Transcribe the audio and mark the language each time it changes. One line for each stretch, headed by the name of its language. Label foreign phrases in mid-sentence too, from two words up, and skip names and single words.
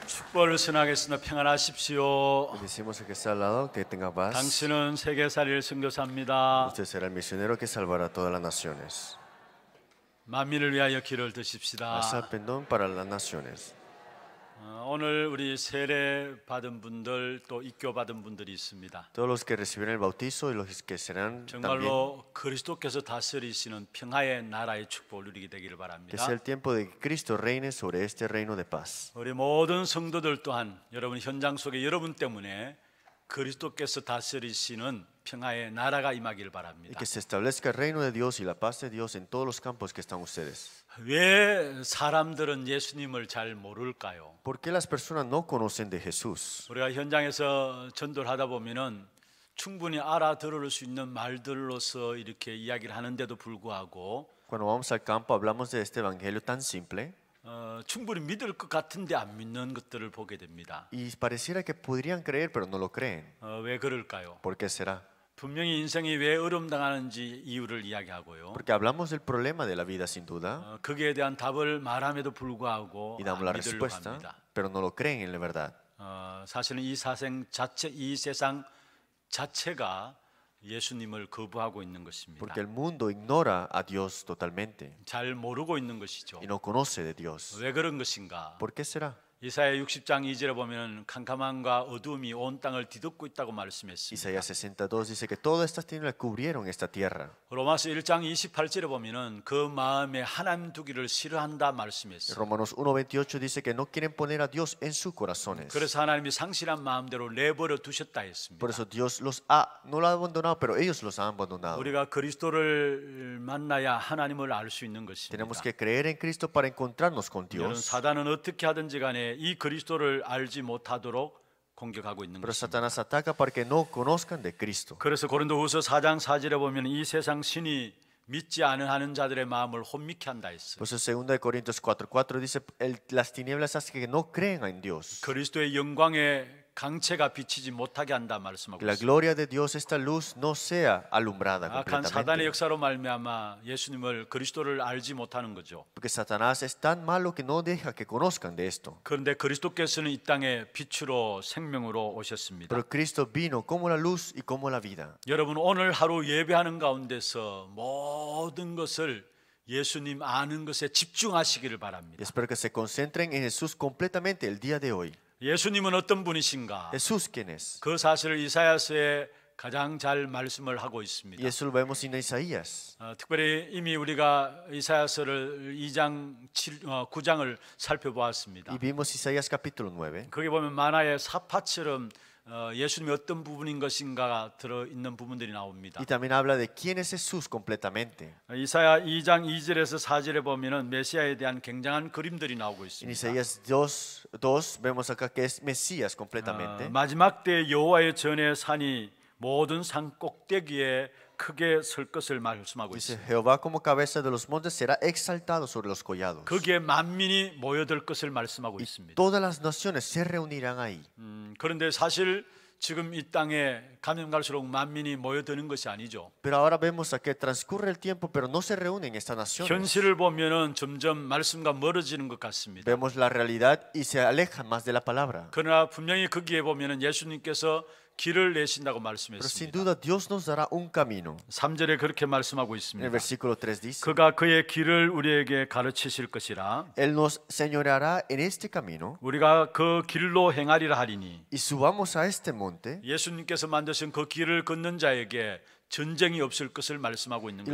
Korean: 축복을 전하겠습니다. 평안하십시오.
Spanish: Decimos al que está al lado que tenga paz.
Korean: 당신은 세계살이를 선교사입니다.
Spanish: Usted será el misionero que salvará a todas las naciones.
Korean: 만민을 위하여 기를 드십시다.
Spanish: Haz el perdón para las naciones.
Korean: 오늘 우리 세례 받은 분들 또 입교 받은 분들이 있습니다.
Spanish: Todos los que recibieron el bautizo y los que serán también.
Korean: 정말로 그리스도께서 다스리시는 평화의 나라의 축복을 누리게 되기를
Spanish: Que
Korean: 바랍니다.
Spanish: sea el tiempo de que Cristo reine sobre este reino de paz.
Korean: 우리 모든 성도들 또한 여러분 현장 속에 여러분 때문에 그리스도께서 다스리시는 평화의 나라가 임하기를
Spanish: Y
Korean: 바랍니다.
Spanish: que se establezca el reino de Dios y la paz de Dios en todos los campos que están ustedes.
Korean: 왜 사람들은 예수님을 잘 모를까요?
Spanish: ¿Por qué las personas no conocen de Jesús?
Korean: 우리가 현장에서 전도를 하다 보면은 충분히 알아들을 수 있는 말들로서 이렇게 이야기를 하는데도 불구하고
Spanish: Cuando vamos al campo hablamos de este evangelio tan simple
Korean: 충분히 믿을 것 같은데 안 믿는 것들을 보게 됩니다.
Spanish: y pareciera que podrían creer pero no lo creen.
Korean: 왜 그럴까요?
Spanish: ¿Por qué será?
Korean: 분명히 인생이 왜 어려움 당하는지 이유를 이야기하고요.
Spanish: Porque hablamos del problema de la vida sin duda
Korean: 거기에 대한 답을 말함에도 불구하고
Spanish: y damos la
Korean: 안 믿으려고
Spanish: respuesta,
Korean: 합니다.
Spanish: pero no lo creen en la verdad.
Korean: 사실은 이 세상 자체가 예수님을 거부하고 있는 것입니다.
Spanish: Porque el mundo ignora a Dios totalmente
Korean: 잘 모르고 있는 것이죠.
Spanish: y no conoce de Dios.
Korean: 왜 그런 것인가?
Spanish: ¿Por qué será?
Korean: 이사야 60장 2절에 보면 캄캄함과 어두움이 온 땅을 뒤덮고 있다고 말씀했습니다.
Spanish: Isaías 62 dice que todas estas tinieblas cubrieron esta tierra.
Korean: 로마서 1장 28절에 보면은 그 마음에 하나님 두기를 싫어한다 말씀했어요.
Spanish: Romanos 1:28 dice que no quieren poner a Dios en sus corazones.
Korean: 그래서 하나님이 상실한 마음대로 내버려 두셨다 했습니다.
Spanish: Por eso Dios no lo ha abandonado, pero ellos los han abandonado.
Korean: 우리가 그리스도를 만나야 하나님을 알 수 있는 것입니다.
Spanish: Tenemos que creer en Cristo para encontrarnos con
Korean: 여러분
Spanish: Dios.
Korean: 사단은 어떻게 하든지 간에 이 그리스도를 알지 못하도록 공격하고 있는
Spanish: Pero
Korean: 것입니다.
Spanish: Satanás ataca para que no conozcan de Cristo.
Korean: 그래서 고린도후서 4장 4절에 보면 이 세상 신이 믿지 않은 자들의 마음을 혼미케 한다 했어요.
Spanish: Por eso 2 Corintios 4:4 dice las tinieblas hacen que no crean en Dios.
Korean: 그리스도의 영광의 강체가 비치지 못하게 한다 말씀하고
Spanish: Que la
Korean: 있습니다.
Spanish: gloria de Dios, esta luz, no sea alumbrada
Korean: 악한 사단의
Spanish: completamente.
Korean: 역사로 말미암아 예수님을 그리스도를 알지 못하는 거죠.
Spanish: Porque Satanás es tan malo que no deja que conozcan de esto.
Korean: 그런데 그리스도께서는 이 땅에 빛으로 생명으로 오셨습니다.
Spanish: Pero Cristo vino como la luz y como la vida.
Korean: 여러분 오늘 하루 예배하는 가운데서 모든 것을 예수님 아는 것에 집중하시기를
Spanish: Y
Korean: 바랍니다.
Spanish: espero que se concentren en Jesús completamente el día de hoy.
Korean: 예수님은 어떤 분이신가?
Spanish: Jesús, ¿quién es?
Korean: 그 사실을 이사야서에 가장 잘 말씀을 하고 있습니다.
Spanish: Y eso lo vemos en Isaías.
Korean: 특별히 이미 우리가 이사야서를 9장을 살펴보았습니다.
Spanish: Y vimos Isaías capítulo 9.
Korean: 거기 보면 만화의 사파처럼 예수님이 어떤 부분인 것인가가 들어있는 부분들이 나옵니다.
Spanish: Y también habla de quién es Jesús completamente.
Korean: 이사야 2장 2절에서 4절에 보면은 메시아에 대한 굉장한 그림들이 나오고
Spanish: En
Korean: 있습니다.
Spanish: Isaías 2 vemos acá que es Mesías completamente.
Korean: 마지막 때 여호와의 전의 산이 모든 산 꼭대기에 크게 설 것을 말씀하고
Spanish: Dice
Korean: 있습니다.
Spanish: Jehová como cabeza de los montes será exaltado sobre los collados.
Korean: 거기에 만민이 모여들 것을 말씀하고 있습니다.
Spanish: Todas las naciones se reunirán ahí.
Korean: 그런데 사실 지금 이 땅에 가면 갈수록 만민이 모여드는 것이 아니죠.
Spanish: Pero ahora vemos a que transcurre el tiempo, pero no se reúnen estas naciones.
Korean: 현실을 보면은 점점 말씀과 멀어지는 것 같습니다.
Spanish: Vemos la realidad y se alejan más de la palabra.
Korean: 그러나 분명히 거기에 보면은 예수님께서 길을 내신다고
Spanish: Pero sin
Korean: 말씀했습니다.
Spanish: duda Dios nos dará un camino.
Korean: 3절에 그렇게 말씀하고
Spanish: En el
Korean: 있습니다.
Spanish: versículo 3 dice,
Korean: 그가 그의 길을 우리에게 가르치실 것이라
Spanish: Él nos señoreará en este camino
Korean: 우리가 그 길로 행하리라 하리니
Spanish: y subamos a este monte
Korean: 예수님께서 만드신 그 길을 걷는 자에게 전쟁이 없을 것을 말씀하고 있는